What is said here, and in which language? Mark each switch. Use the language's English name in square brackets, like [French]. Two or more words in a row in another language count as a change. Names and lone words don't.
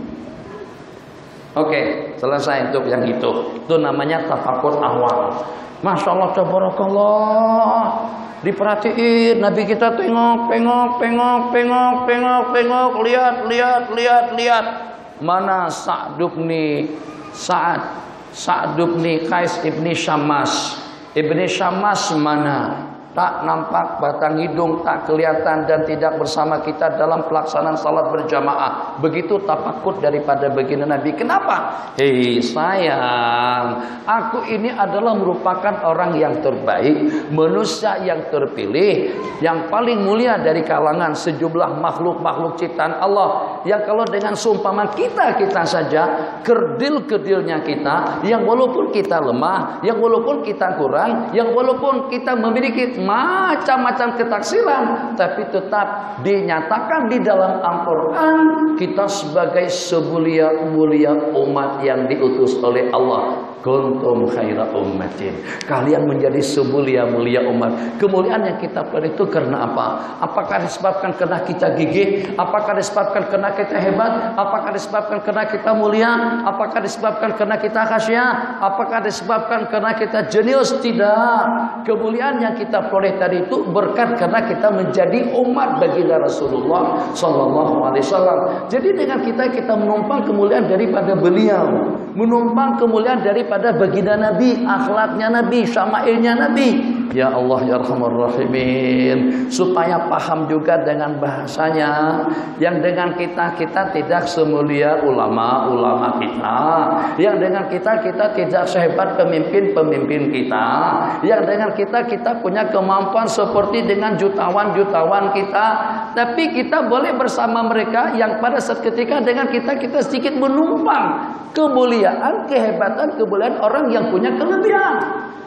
[Indonesian] Oke, selesai untuk yang itu. Itu namanya tafakur awal. [Arabic] Masya Allah, tabarakallah. [Indonesian] Diperhatiin, Nabi kita tengok, lihat. Mana Sa'd ibni Qais ibni Syammas. Ibni Syammas mana? Tak nampak batang hidung, tak kelihatan dan tidak bersama kita dalam pelaksanaan salat berjamaah. Begitu tafakur daripada baginda Nabi. Kenapa? Hei sayang, aku ini adalah merupakan orang yang terbaik, manusia yang terpilih, yang paling mulia dari kalangan sejumlah makhluk-makhluk ciptaan Allah. Yang kalau dengan seumpama kita saja, kerdil-kerdilnya kita, yang walaupun kita lemah, yang walaupun kita kurang, yang walaupun kita memiliki macam-macam ketaksiran, tapi tetap dinyatakan di dalam Al-Quran kita sebagai semulia-mulia umat yang diutus oleh Allah. [Arabic] Kuntum khaira ummatin. [Indonesian] Kalian menjadi semulia-mulia umat. Kemuliaan yang kita peroleh itu karena apa? Apakah disebabkan karena kita gigih? Apakah disebabkan karena kita hebat? Apakah disebabkan karena kita mulia? Apakah disebabkan karena kita khasyah? Apakah disebabkan karena kita jenius? Tidak. Kemuliaan yang kita peroleh tadi itu berkat karena kita menjadi umat baginda Rasulullah [Arabic] sallallahu alaihi wasallam. [Indonesian] Jadi dengan kita menumpang kemuliaan daripada beliau, menumpang kemuliaan daripada baginda Nabi, akhlaknya Nabi, syama'ilnya Nabi. [Arabic] Ya Allah ya Arhamar Rahimin, [Indonesian] supaya paham juga dengan bahasanya, yang dengan kita tidak semulia ulama-ulama kita, yang dengan kita tidak sehebat pemimpin-pemimpin kita, yang dengan kita punya kemampuan seperti dengan jutawan-jutawan kita, tapi kita boleh bersama mereka yang pada saat ketika dengan kita sedikit menumpang kemuliaan, kehebatan, kemuliaan orang yang punya kelebihan.